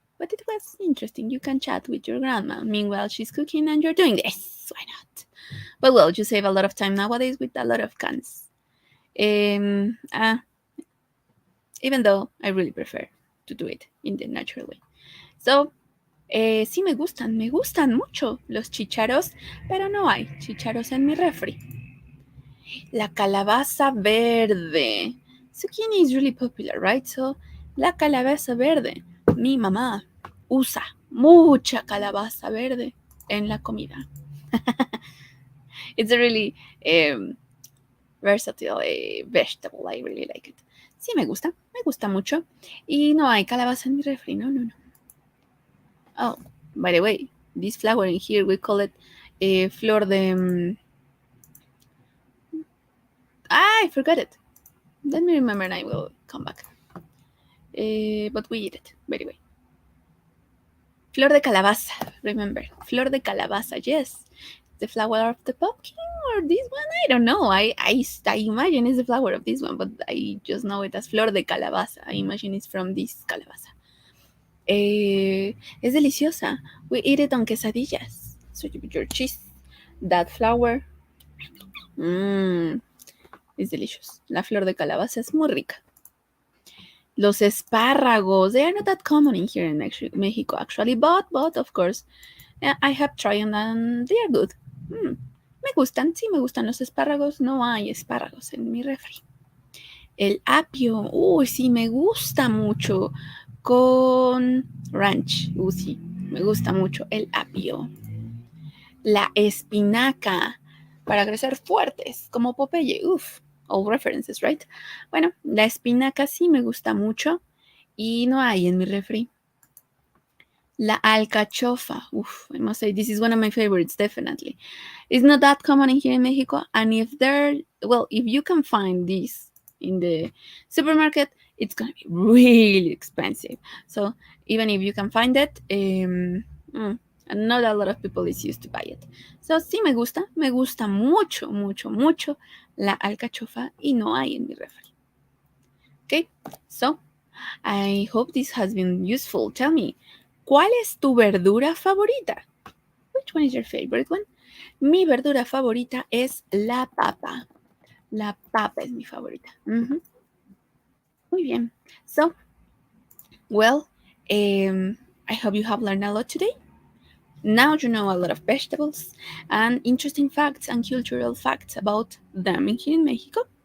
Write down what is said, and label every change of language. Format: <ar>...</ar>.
<en>But it was interesting. You can chat with your grandma. Meanwhile, she's cooking and you're doing this. Why not? But well, you save a lot of time nowadays with a lot of cans. Um, uh, Even though I really prefer to do it in the natural way.</en> <es>So, sí me gustan mucho los chícharos, pero no hay chícharos en mi refri. La calabaza verde.</es> <en>Zucchini is really popular, right?</en> <es>So, la calabaza verde. Mi mamá usa mucha calabaza verde en la comida.</es> <en>It's a really versatile vegetable. I really like it.</en> <es>Sí, me gusta mucho. Y no hay calabaza en mi refri, no, no, no.</es> <en>Oh, by the way, this flower in here, we call it flor de... I forgot it. Let me remember and I will come back. But we eat it, by the way. Flor de calabaza, remember. Flor de calabaza, yes. The flower of the pumpkin or this one? I don't know. I imagine it's the flower of this one, but I just know it as flor de calabaza. I imagine it's from this calabaza.</en> <es>Es deliciosa.</es> <en>We eat it on quesadillas. So you put your cheese, that flour. It's delicious.</en> <es>La flor de calabaza es muy rica.</es> <en>Los espárragos, they are not that common in here in Mexico actually, but of course, I have tried them and they are good.</en> <es>Me gustan, sí me gustan los espárragos. No hay espárragos en mi refri. El apio, sí, me gusta mucho. Con ranch, sí, me gusta mucho el apio. La espinaca, para crecer fuertes, como Popeye,</es> <en>all references, right?</en> <es>Bueno, la espinaca sí me gusta mucho y no hay en mi refri.</es> <en>La alcachofa, I must say this is one of my favorites, definitely. It's not that common in here in Mexico, and if you can find this in the supermarket, it's gonna be really expensive. So even if you can find it, and not a lot of people is used to buy it.</en> <es>So sí me gusta mucho, mucho, mucho la alcachofa y no hay en mi refri.</es> <en>Okay, so I hope this has been useful. Tell me,</en> <es>¿cuál es tu verdura favorita?</es> <en>Which one is your favorite one?</en> <es>Mi verdura favorita es la papa. La papa es mi favorita. Muy bien.</es> <en>So, well, I hope you have learned a lot today. Now you know a lot of vegetables and interesting facts and cultural facts about them here in Mexico.</en>